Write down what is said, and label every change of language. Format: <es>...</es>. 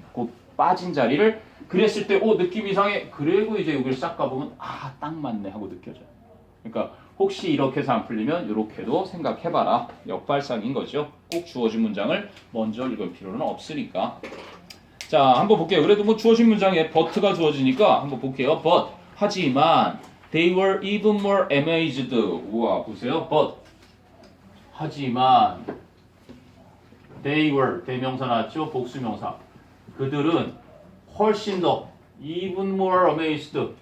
<ko>그 빠진 자리를 그랬을 때 느낌 이상해. 그리고 이제 여기를 싹 가보면 딱 맞네 하고 느껴져요. 그러니까 혹시 이렇게 해서 안 풀리면 이렇게도 생각해봐라. 역발상인 거죠. 꼭 주어진 문장을 먼저 읽을 필요는 없으니까. 자, 한번 볼게요. 그래도 뭐 주어진 문장에 but가 주어지니까 한번 볼게요. but 하지만</ko> <en>they were even more amazed.</en> <ko>우와, 보세요. but 하지만</ko> <en>they were</en> <ko>대명사 나왔죠? 복수명사. 그들은 훨씬 더</ko> <en>even more amazed.</en>